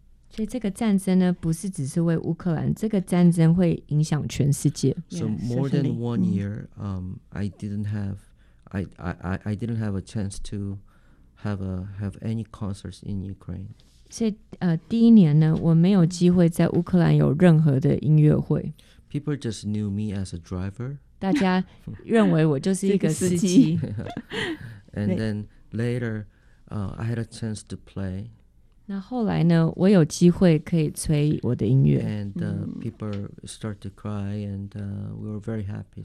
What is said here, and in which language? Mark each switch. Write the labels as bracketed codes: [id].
[zh] 所以这个战争呢，不是只是为乌克兰，这个战争会影响全世界。 [en] So more than one year, I didn't have a chance to have any concerts in Ukraine. [zh] 所以第一年呢，我没有机会在乌克兰有任何的音乐会。 [en] People just knew me as a driver. [zh] 大家认为我就是一个司机。 [en] And then later, I had a chance to play. [zh] 那后来呢，我有机会可以吹我的音乐。 [en] And people start to cry, and we were very happy.